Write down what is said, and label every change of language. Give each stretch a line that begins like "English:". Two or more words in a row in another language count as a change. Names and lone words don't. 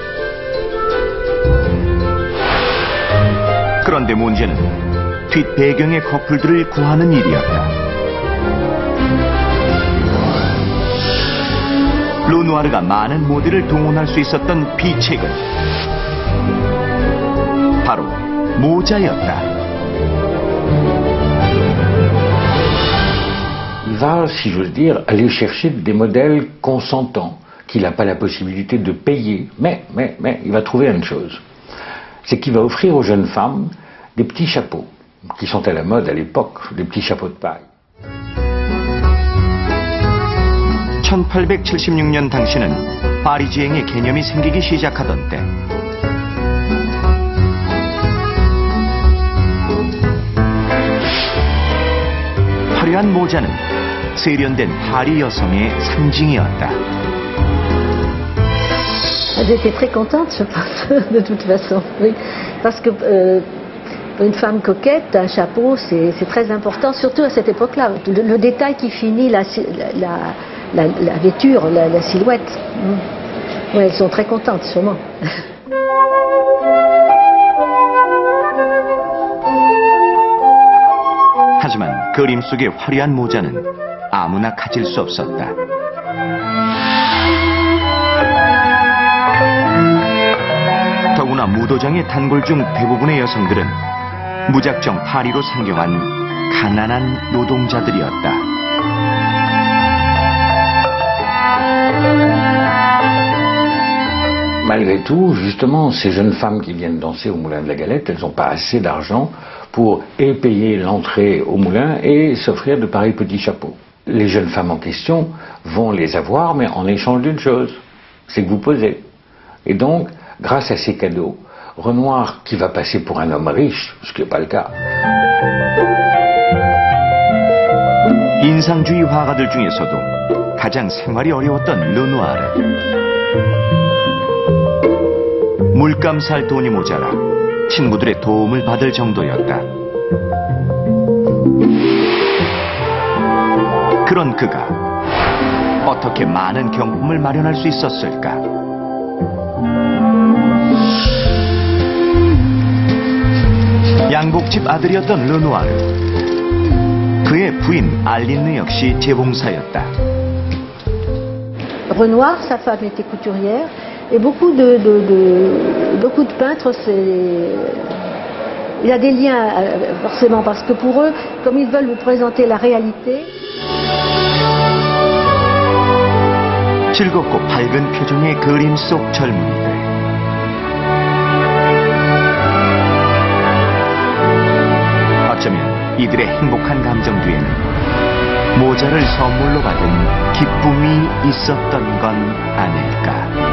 Korean: 그런데 문제는 뒷배경의 커플들을 구하는 일이었다. 르누아르가 많은 모델을 동원할 수 있었던 비책은 바로 모자였다.
French: Il va, si j'ose dire, aller chercher des modèles consentants qu'il n'a pas la possibilité de payer. Mais il va trouver une chose. C'est qu'il va offrir aux jeunes femmes des petits chapeaux, qui sont à la mode à l'époque, des petits chapeaux de paille.
Korean: 1876년 당시는 파리지행의 개념이 생기기 시작하던 때 화려한 모자는 세련된 파리 여성의 상징이었다.
French: Elles étaient très contentes, je pense, de toute façon. Oui. Parce que pour une femme coquette, un chapeau, c'est très important, surtout à cette époque-là. Le détail qui finit la vêture, la silhouette. Ouais, elles sont très contentes, sûrement.
Korean: 하지만 그림 속의 화려한 모자는 아무나 가질 수 없었다. 더구나 무도장의 단골 중 대부분의 여성들은 무작정 파리로 상경한 가난한 노동자들이었다.
French: Malgré tout, justement, ces jeunes femmes qui viennent danser au Moulin de la Galette, elles n'ont pas assez d'argent pour payer l'entrée au moulin et s'offrir de pareils petits chapeaux. Les jeunes femmes en question vont les avoir, mais en échange d'une chose, c'est que vous posez. Et donc, grâce à ces cadeaux, Renoir, qui va passer pour un homme riche, ce qui n'est pas le cas.
Korean: 인상주의 화가들 중에서도 가장 생활이 어려웠던 르누아르. 물감 살 돈이 모자라 친구들의 도움을 받을 정도였다. 그런 그가 어떻게 많은 경품을 마련할 수 있었을까? 양복집 아들이었던 르누아르. 그의 부인 알린느 역시 재봉사였다.
French: Renoir, sa femme était couturière, et beaucoup de peintres, il y a des liens forcément, parce que pour eux, comme ils veulent vous présenter la réalité.
Korean: 즐겁고 밝은 표정의 그림 속 젊은이들. 어쩌면 이들의 행복한 감정 뒤에는 모자를 선물로 받은 기쁨이 있었던 건 아닐까.